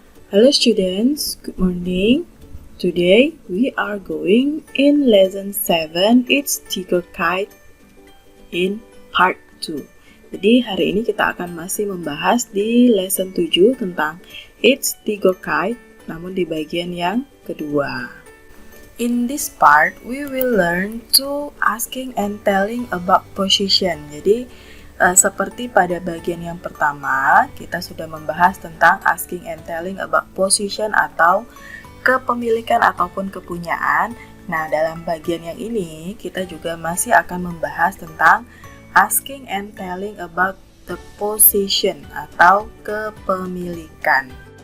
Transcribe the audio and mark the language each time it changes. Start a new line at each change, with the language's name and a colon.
English: Hello students, good morning. Today we are going in lesson 7, it's Tiger Kite in part 2.
Indonesian: Jadi hari ini kita akan masih membahas di lesson 7 tentang it's Tiger Kite, namun di bagian yang kedua.
English: In this part, we will learn to asking and telling about position.
Indonesian: Jadi seperti pada bagian yang pertama, kita sudah membahas tentang
English: asking and telling about position
Indonesian: atau kepemilikan ataupun kepunyaan. Nah, dalam bagian yang ini, kita juga masih akan membahas tentang
English: asking and telling about the possession
Indonesian: atau kepemilikan.